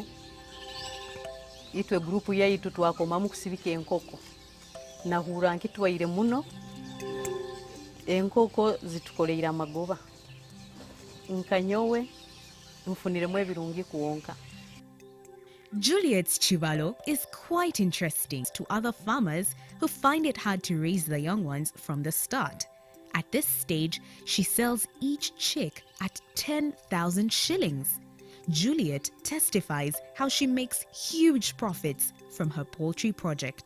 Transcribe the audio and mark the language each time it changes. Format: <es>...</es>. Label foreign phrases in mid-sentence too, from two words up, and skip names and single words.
<nyo>Itwe grupu yaitu twakomamu kusibika enkoko nahura nkitwaire muno enkoko zitukoleira amagoba. Nkanyowe mfuniremu ebirungi kuonka.</nyo> <en>Juliet's chivalo is quite interesting to other farmers who find it hard to raise the young ones from the start. At this stage, she sells each chick at 10,000 shillings. Juliet testifies how she makes huge profits from her poultry project.</en>